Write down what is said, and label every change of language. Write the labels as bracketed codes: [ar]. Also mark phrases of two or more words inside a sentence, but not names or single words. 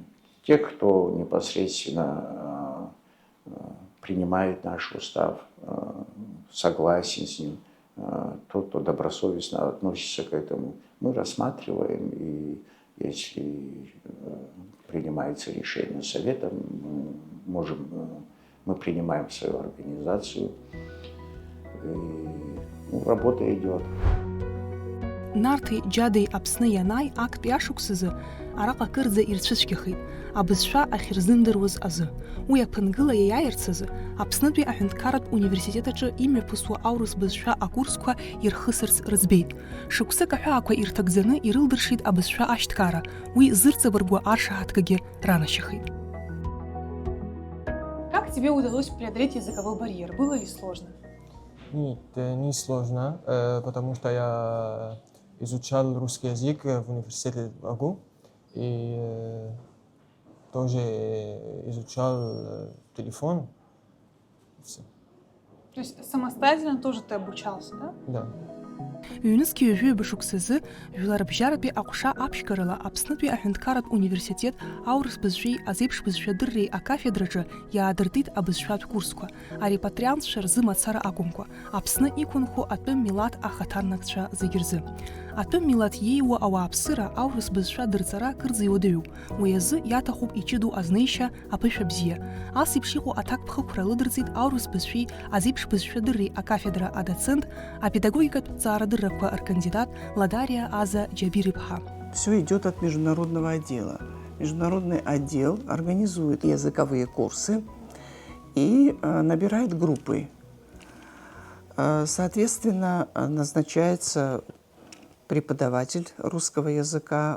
[ru] Те, кто непосредственно принимает наш устав, согласен с ним, тот, кто добросовестно относится к этому, мы рассматриваем, и если принимается решение совета, мы принимаем свою организацию, и работа идет. [ab] Нарти Джадей Апсны Янай акт иашықәсазы араҟа кырӡа ирцәыцәгьахеит, абызшәа ахьырзымдыруаз азы. Уи аԥынгыла иаиааирц азы, Аԥснытәи аҳәынҭқарратә университет аҿы имҩаԥысуа аурыс бызшәа акурсқәа ирхысырц рыӡбеит. Шықәсык аҳәаақәа ирҭагӡаны ирылдыршеит абызшәа ашьҭкара, уи зырҵабыргуа аршаҳаҭгагьы ранашьахеит. [ru] Как тебе удалось преодолеть языковой барьер? Было ли сложно? Нет, не сложно, потому что я изучал русский язык в университете в АГУ и тоже изучал телефон. Все. То есть самостоятельно тоже ты обучался, да? Да. [ab] Ҩ-нызқьи ҩажәи бышықәсазы жәларбжьаратәи аҟәша аԥшьгарала Аԥснытәи аҳәынҭқарратә университет аурыс бызшәеи азеиԥш бызшәадырреи акафедраҿы иаадыртит абызшәатә курсқәа, арепатриантцәа рзы мацара акәымкәа, Аԥсны иқәынхо атәым милаҭ ахаҭарнакцәа зегьы рзы. Атәым милаҭ иеиуа ауааԥсыра аурыс бызшәа дырҵара кырӡа иуадаҩуп, уи азы иаҭахуп иҷыду азнеишьа, аԥышәа бзиа. Ас еиԥш иҟоу аҭакԥхықәра лыдырҵеит аурыс бызшәеи азеиԥш бызшәадырреи акафедра адоцент, апедагогикатә ҵаарадыррақәа ркандидат Ладария Аза Џьабир-иԥҳа. [ru] Все идет от международного отдела. Международный отдел организует языковые курсы и набирает группы. Соответственно, назначается преподаватель русского языка.